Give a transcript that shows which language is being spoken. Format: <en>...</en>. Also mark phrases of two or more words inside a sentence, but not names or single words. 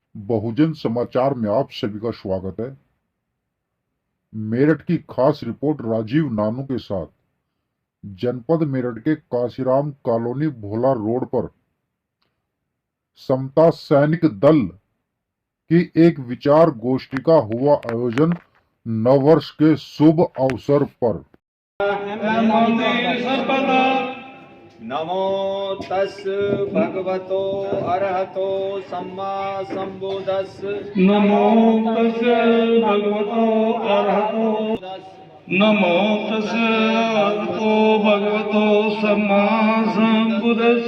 <hi>बहुजन समाचार में आप सभी का स्वागत है। मेरठ की खास रिपोर्ट राजीव नानू के साथ। जनपद मेरठ के काशीराम कॉलोनी भोला रोड पर समता सैनिक दल की एक विचार गोष्ठी का हुआ आयोजन नववर्ष के शुभ अवसर पर।</hi> <pi>नमो तस् भगवतो अरहतो सम्मा संबुद्धस्। नमो तस् भगवतो अरहतो नमो तस् भगवतो भगवतो सम्मा संबुद्धस्।</pi>